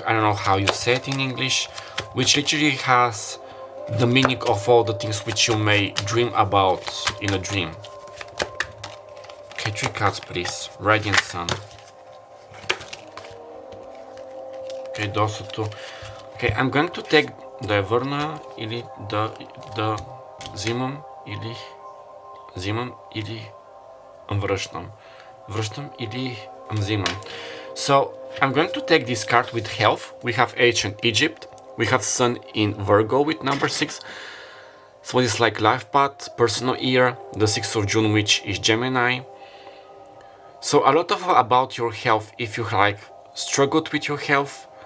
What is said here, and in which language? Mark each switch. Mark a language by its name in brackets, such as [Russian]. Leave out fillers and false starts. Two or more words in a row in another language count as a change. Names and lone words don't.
[English] I don't know how you say it in English, which literally has the meaning of all the things which you may dream about in a dream. Okay, 3 cards please. Radiant Sun. Okay, those are 2. Okay, I'm going to take the Verna [Bulgarian] или да взимам или връщам или взимам. [English] So I'm going to take this card with health. We have ancient Egypt. We have Sun in Virgo with number 6. So it's like life path, personal year, the 6th of June, which is Gemini. So a lot of about your health, if you like struggled with your health.